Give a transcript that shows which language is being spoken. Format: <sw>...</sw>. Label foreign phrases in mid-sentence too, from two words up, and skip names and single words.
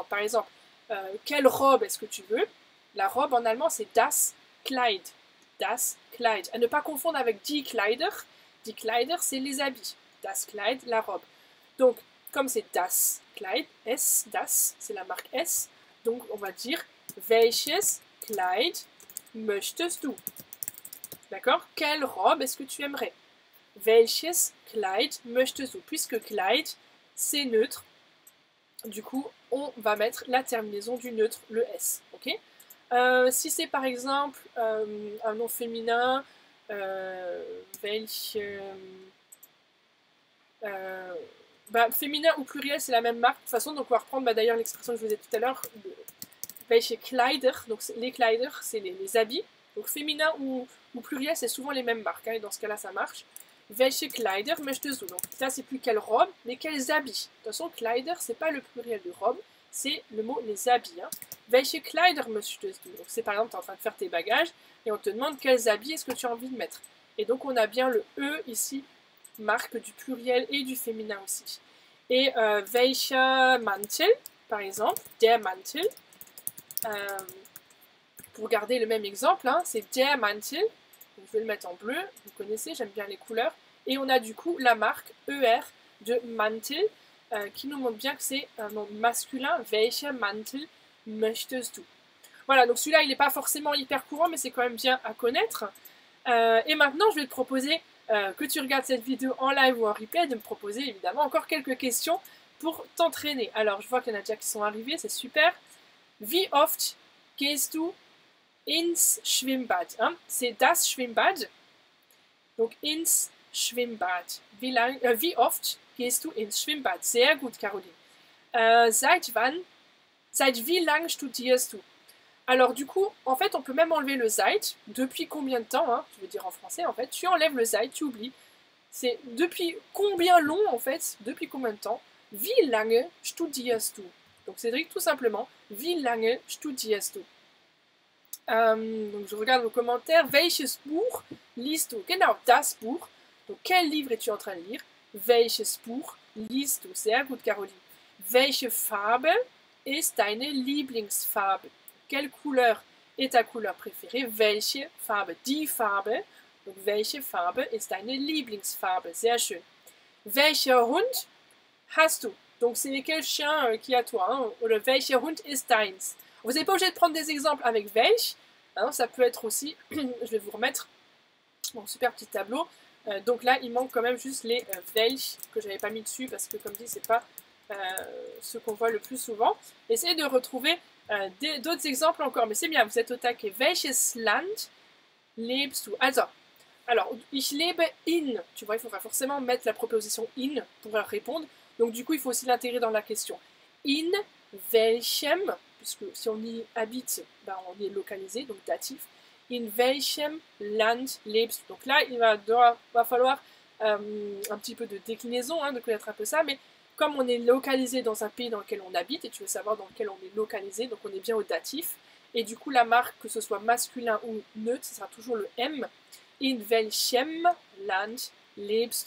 <fr>Par exemple, quelle robe est-ce que tu veux? La robe en allemand, c'est</fr> <de>das Kleid. Das Kleid.</de> <fr>À ne pas confondre avec</fr> <de>die Kleider. Die Kleider,</de> <fr>c'est les habits.</fr> <de>Das Kleid,</de> <fr>la robe. Donc, comme c'est</fr> <de>das Kleid,</de> <fr>S, das, c'est la marque S.</fr> <de>Donc, on va dire welches Kleid möchtest du?</de> <fr>D'accord? Quelle robe est-ce que tu aimerais?</fr> <de>Welches Kleid möchtest du?</de> <fr>Puisque Kleid, c'est neutre. Du coup, on va mettre la terminaison du neutre, le S. Ok? Si c'est par exemple un nom féminin, féminin ou pluriel, c'est la même marque. De toute façon, donc on va reprendre d'ailleurs l'expression que je vous ai tout à l'heure,</fr> <de>welche Kleider.</de> <fr>Donc les Kleider, c'est les habits. Donc féminin ou pluriel, c'est souvent les mêmes marques. Hein, et dans ce cas-là, ça marche.</fr> <de>Welche Kleider möchtest du?</de> <fr>Donc là, c'est plus quelle robe, mais quels habits. De toute façon, Kleider, c'est pas le pluriel de robe, c'est le mot les habits. Hein.</fr> <de>Welche Kleider möchtest du?</de> <fr>Donc c'est par exemple, tu es en train de faire tes bagages et on te demande quels habits est-ce que tu as envie de mettre. Et donc on a bien le E ici, marque du pluriel et du féminin aussi.</fr> <de>Et welcher Mantel,</de> <fr>par exemple,</fr> <de>der Mantel.</de> <fr>Pour garder le même exemple, hein, c'est</fr> <de>der Mantel.</de> <fr>Donc, je vais le mettre en bleu, vous connaissez, j'aime bien les couleurs. Et on a du coup la marque ER de Mantel qui nous montre bien que c'est un nom masculin.</fr> <de>Welcher Mantel möchtest du?</de> <fr>Voilà, donc celui-là, il n'est pas forcément hyper courant, mais c'est quand même bien à connaître. Et maintenant, je vais te proposer, que tu regardes cette vidéo en live ou en replay, de me proposer évidemment encore quelques questions pour t'entraîner. Alors, je vois qu'il y en a déjà qui sont arrivés, c'est super.</fr> <de>Wie oft gehst du ins Schwimmbad?</de> <fr>Hein? C'est</fr> <de>das Schwimmbad. Donc, ins Schwimmbad. Wie oft gehst du ins Schwimmbad? Sehr gut, Caroline. Seit wie lang studierst du?</de> <fr>Alors du coup, en fait, on peut même enlever le seit. Depuis combien de temps, hein, je veux dire en français, en fait, tu enlèves le seit, tu oublies. C'est depuis combien long, en fait, depuis combien de temps?</fr> <de>Wie lange studierst du?</de> <fr>Donc Cédric, tout simplement,</fr> <de>wie lange studierst du?</de> <fr>Donc je regarde vos commentaires.</fr> <de>Welches Buch liest du? Genau, das Buch.</de> <fr>Donc quel livre es-tu en train de lire?</fr> <de>Welches Buch liest du? Sehr gut, Caroline. Welche Farbe ist deine Lieblingsfarbe?</de> <fr>Quelle couleur est ta couleur préférée?</fr> <de>Welche Farbe? Die Farbe. Donc, welche Farbe ist deine Lieblingsfarbe? Sehr schön. Welcher Hund hast du?</de> <fr>Donc, c'est quel chien qui a toi? Hein?</fr> <de>Oder welcher Hund ist deins?</de> <fr>Vous n'êtes pas obligé de prendre des exemples avec welch. Hein? Ça peut être aussi, je vais vous remettre mon super petit tableau. Donc là, il manque quand même juste les welch que je n'avais pas mis dessus parce que, comme dit, c'est pas ce qu'on voit le plus souvent. Essayez de retrouver d'autres exemples encore, mais c'est bien, vous êtes au taquet.</fr> <de>Welches Land lebst du? Alors, ich lebe in.</de> <fr>Tu vois, il faudra forcément mettre la proposition in pour répondre. Donc, du coup, il faut aussi l'intégrer dans la question. In welchem, puisque si on y habite, ben, on y est localisé, donc datif.</fr> <de>In welchem Land lebst du?</de> <fr>Donc là, il va falloir un petit peu de déclinaison, hein, de connaître un peu ça, mais comme on est localisé dans un pays dans lequel on habite, et tu veux savoir dans lequel on est localisé, donc on est bien au datif, et du coup la marque, que ce soit masculin ou neutre, ce sera toujours le M.</fr> <de>In welchem Land lebst du?</de>